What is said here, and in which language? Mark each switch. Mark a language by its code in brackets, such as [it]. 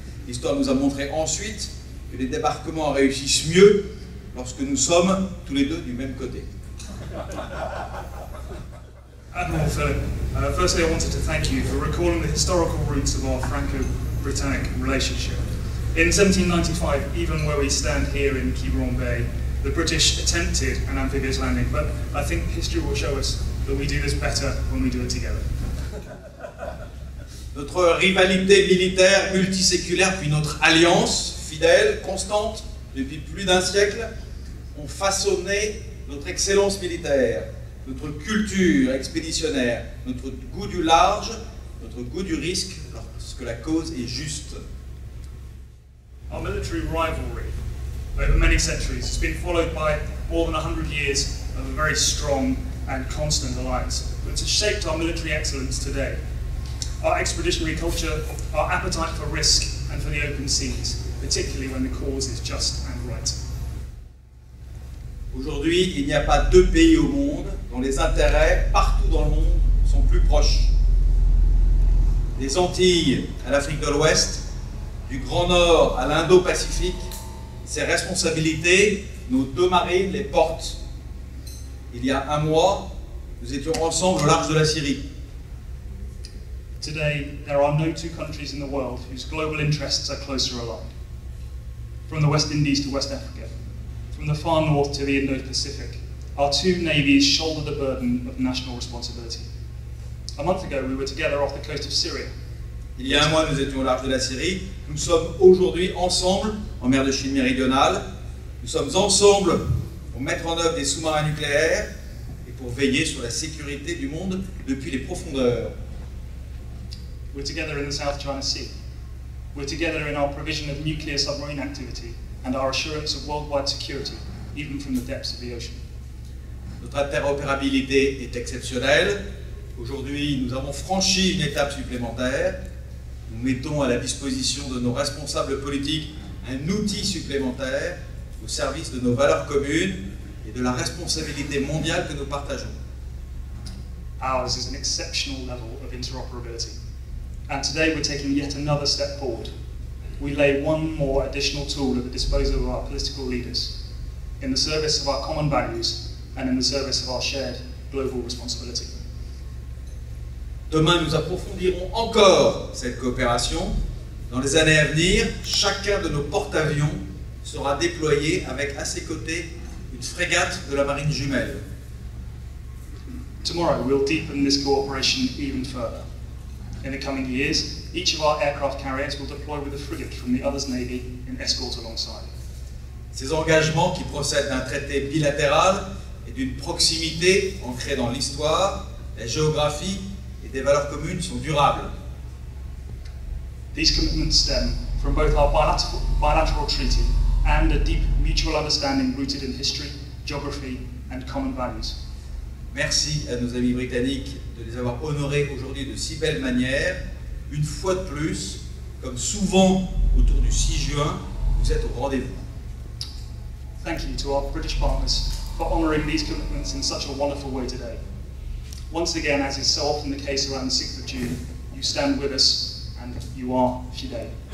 [fr] L'histoire nous a montré ensuite que les débarquements réussissent mieux lorsque nous sommes tous les deux du même côté. [en] Admiral Philip, firstly I wanted to thank you for recalling the historical roots of our Franco-Britannic relationship. In 1795, even where we stand here in Quiberon Bay, the British attempted an amphibious landing, but I think history will show us that we do this better when we do it together. [fr] Notre rivalité militaire multiséculaire, puis notre alliance fidèle, constante, depuis plus d'un siècle, ont façonné notre excellence militaire, notre culture expéditionnaire, notre goût du large, notre goût du risque, lorsque la cause est juste. [en] Our military rivalry over many centuries has been followed by more than 100 years of a very strong and constant alliance, which has shaped our military excellence today. Our expeditionary culture, our appetite for risk and for the open seas, particularly when the cause is just and right. [fr] Aujourd'hui, il n'y a pas deux pays au monde dont les intérêts, partout dans le monde, sont plus proches. Des Antilles à l'Afrique de l'Ouest, du Grand Nord à l'Indo-Pacifique, ces responsabilités, nos deux marines les portent. Il y a un mois, nous étions ensemble au large de la Syrie. [en] Today, there are no two countries in the world whose global interests are closer aligned. From the West Indies to West Africa, from the far north to the Indo-Pacific, our two navies shoulder the burden of national responsibility. A month ago, we were together off the coast of Syria. [fr] Il y a un mois, nous étions au large de la Syrie. Nous sommes aujourd'hui ensemble en mer de Chine méridionale. Nous sommes ensemble pour mettre en œuvre des sous-marins nucléaires et pour veiller sur la sécurité du monde depuis les profondeurs. [en] We're together in the South China Sea. We're together in our provision of nuclear submarine activity and our assurance of worldwide security, even from the depths of the ocean. [fr] Notre interopérabilité est exceptionnelle. Aujourd'hui, nous avons franchi une étape supplémentaire. Nous mettons à la disposition de nos responsables politiques un outil supplémentaire au service de nos valeurs communes et de la responsabilité mondiale que nous partageons. [en] Ours is an exceptional level of interoperability. And today we're taking yet another step forward. We lay one more additional tool at the disposal of our political leaders, in the service of our common values and in the service of our shared global responsibility. [fr] Demain, nous approfondirons encore cette coopération. Dans les années à venir, chacun de nos porte-avions sera déployé avec à ses côtés une frégate de la marine jumelle. [en] Tomorrow we'll deepen this cooperation even further. In the coming years, each of our aircraft carriers will deploy with a frigate from the other's navy in escort alongside. [fr] Ces engagements qui procèdent d'un traité bilatéral et d'une proximité ancrée dans l'histoire, la géographie et des valeurs communes sont durables. [en] These commitments stem from both our bilateral treaty and a deep mutual understanding rooted in history, geography and common values. [fr] Merci à nos amis britanniques de les avoir honorés aujourd'hui de si belle manière. Une fois de plus, comme souvent autour du 6 juin, vous êtes au rendez-vous. [en] Thank you to our British partners for honouring these commitments in such a wonderful way today. Once again, as is so often the case around the 6th of June, you stand with us and you are fidèles.